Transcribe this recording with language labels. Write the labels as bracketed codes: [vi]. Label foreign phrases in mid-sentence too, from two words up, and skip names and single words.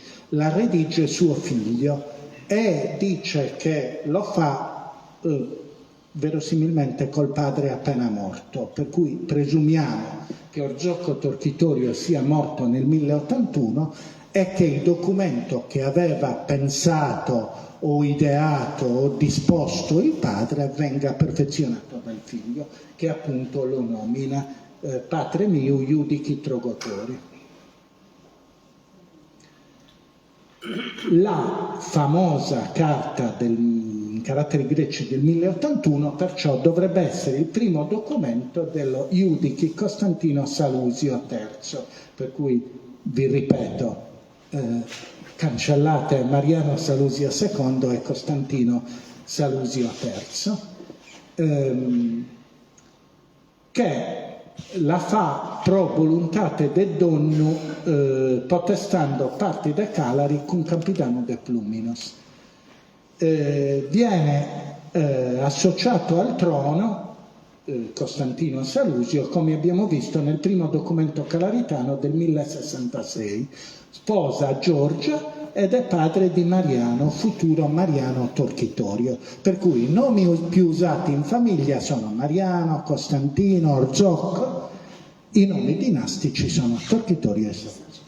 [it] La redige suo figlio e dice che lo fa verosimilmente col padre appena morto, per cui presumiamo che Orzocco Torchitorio sia morto nel 1081 e che il documento che aveva pensato o ideato o disposto il padre venga perfezionato dal figlio, che appunto lo nomina [sc] Patre miu iudici trogotori. [it] La famosa carta in caratteri greci del 1081 perciò dovrebbe essere il primo documento dello iudici Costantino Salusio III, per cui vi ripeto, cancellate Mariano Salusio II e Costantino Salusio [sc] III, [it] che la fa [sc] pro voluntate de donnu potestando parti de calari cum capitano de pluminos. [it] Viene associato al trono Costantino Salusio, come abbiamo visto nel primo documento calaritano del 1066, sposa Giorgia ed è padre di Mariano, futuro Mariano Torchitorio, per cui i nomi più usati in famiglia sono Mariano, Costantino, Orzocco, i nomi dinastici sono Torchitorio e Salusio.